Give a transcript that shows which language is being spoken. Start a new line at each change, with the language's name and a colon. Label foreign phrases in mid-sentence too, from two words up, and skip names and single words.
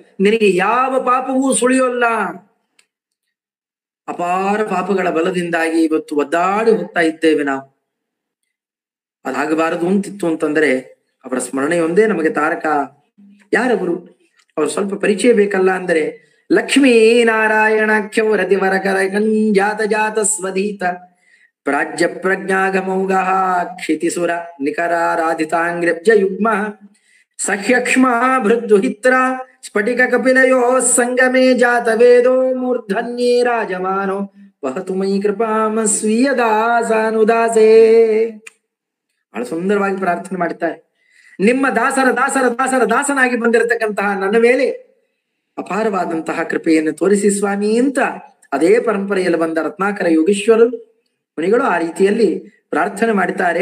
Kannada: ನಿನಗೆ ಯಾವ ಪಾಪವೂ ಸುಳಿಯೋಲ್ಲ. ಅಪಾರ ಪಾಪಗಳ ಬಲದಿಂದಾಗಿ ಇವತ್ತು ಒದ್ದಾಡಿ ಹೋಗ್ತಾ ಇದ್ದೇವೆ ನಾವು. ಅದಾಗಬಾರದು ಅಂತಿತ್ತು ಅಂತಂದ್ರೆ ಅವರ ಸ್ಮರಣೆಯೊಂದೇ ನಮಗೆ ತಾರಕ. ಯಾರವರು? ಅವರು ಸ್ವಲ್ಪ ಪರಿಚಯ ಬೇಕಲ್ಲ.
Sanskrit: ಅಂದ್ರೆ ಲಕ್ಷ್ಮೀ ನಾರಾಯಣಾಖ್ಯವ ರತಿವರಕರ ಜಾತ ಜಾತ ಸ್ವಧೀತ ಪ್ರಾಜ್ಯ ಪ್ರಜ್ಞಾಗಮೌಗ ಕ್ಷಿತಿಸುರ ನಿಕರಾರಾಧಿತಾಂಗ್ರಬ್ಜ ಯುಗ್ಮ ಸಹ್ಯಕ್ಷ್ಮ ಭೃದ್ದುಹಿತ್ರ ಸ್ಫಟಿಕ ಕಪಿಲಯೋ ಸಂಗಮೇ ಜಾತ ವೇದೋ ಮೂರ್ಧನ್ಯೇ ರಾಜಮಾನೋ ವಹತು ಮೈ ಕೃಪಾಮ ಸ್ವೀಯ ದಾಸಾನುದಾಸೇ.
Kannada: ಬಹಳ ಸುಂದರವಾಗಿ ಪ್ರಾರ್ಥನೆ ಮಾಡ್ತಾರೆ. ನಿಮ್ಮ ದಾಸರ ದಾಸರ ದಾಸರ ದಾಸನಾಗಿ ಬಂದಿರತಕ್ಕಂತಹ ನನ್ನ ಮೇಲೆ ಅಪಾರವಾದಂತಹ ಕೃಪೆಯನ್ನು ತೋರಿಸಿ ಸ್ವಾಮಿ ಅಂತ ಅದೇ ಪರಂಪರೆಯಲ್ಲಿ ಬಂದ ರತ್ನಾಕರ ಯೋಗೀಶ್ವರರು ಮುನಿಗಳು ಆ ರೀತಿಯಲ್ಲಿ ಪ್ರಾರ್ಥನೆ ಮಾಡ್ತಾರೆ.